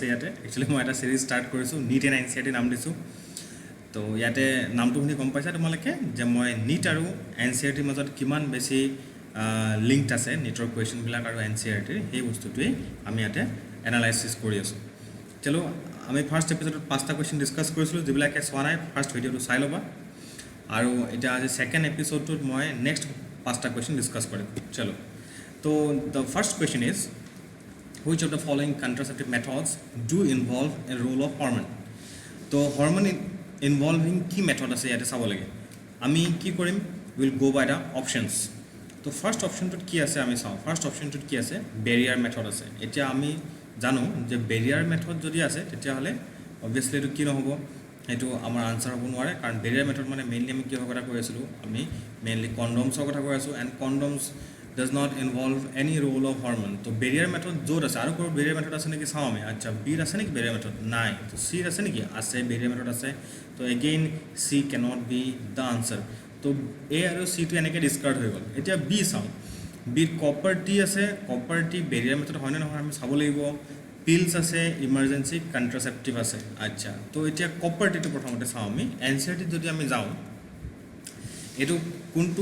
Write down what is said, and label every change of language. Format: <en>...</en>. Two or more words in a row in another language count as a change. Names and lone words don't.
<as>ইয়াতে একচুৱেলি মই এটা</as> <en>series start</en> <as>কৰিছোঁ নিট এণ্ড NCERT নাম দিছোঁ তো ইয়াতে নামটো শুনি গম পাইছা তোমালোকে যে মই নিট আৰু NCERTৰ মাজত কিমান বেছি লিংকড আছে নিটৰ কুৱেশ্যনবিলাক আৰু NCERTৰ সেই বস্তুটোৱেই আমি ইয়াতে এনালাইচিছ কৰি আছোঁ চলো আমি</as> <en>first episodeত</en> <as>5টা কুৱেশ্যন ডিছকাছ কৰিছিলোঁ যিবিলাকে চোৱা নাই</as> <en>first videoটো</en> <as>চাই ল'বা আৰু এতিয়া আজি</as> <en>second episodeটোত</en> <as>মই নেক্সট 5টা</as> <en>question discuss</en> <as>কৰিম চলো তো</as> <en>the first question is which of the following contraceptive methods do involve a role of hormone</en> <as>তো</as> <en>hormone involving</en> <as>কি মেথড আছে ইয়াতে চাব লাগে আমি কি কৰিম</as> <en>will go by the options</en> <as>তো</as> <en>first optionটোত</en> <as>কি আছে আমি চাওঁ</as> <en>first optionটোত</en> <as>কি আছে</as> <en>barrier method</en> <as>আছে এতিয়া আমি জানো যে</as> <en>barrier method</en> <as>যদি আছে তেতিয়াহ'লে অবভিয়াছলি এইটো কি নহ'ব সেইটো আমাৰ আনচাৰ হ'ব নোৱাৰে কাৰণ</as> <en>barrier method</en> <as>মানে মেইনলি আমি কিহৰ কথা কৈ আছিলোঁ আমি মেইনলি কণ্ডমছৰ কথা কৈ আছোঁ</as> <en>and condoms does not involve any role of hormone</en> <as>তো</as> <en>barrier method</en> <as>য'ত আছে আৰু কোনো</as> <en>barrier method</en> <as>আছে নেকি চাওঁ আমি আচ্ছা বিৰ আছে নেকি</as> <en>barrier method</en> <as>নাই তো চিৰ আছে নেকি আছে</as> <en>barrier method</en> <as>আছে তো</as> <en>again C cannot be the answer</en> <as>তো এ আৰু চিটো এনেকৈ ডিছকাৰ্ড হৈ গ'ল এতিয়া বি চাওঁ বিৰ</as> <en>copper T</en> <as>আছে কপাৰ</as> <en>T barrier method</en> <as>হয়নে নহয় আমি চাব লাগিব পিলছ আছে</as> <en>emergency contraceptive</en> <as>আছে আচ্ছা তো এতিয়া</as> <en>copper Tটো</en> <as>প্ৰথমতে চাওঁ আমি NCERT যদি আমি যাওঁ এইটো কোনটো</as>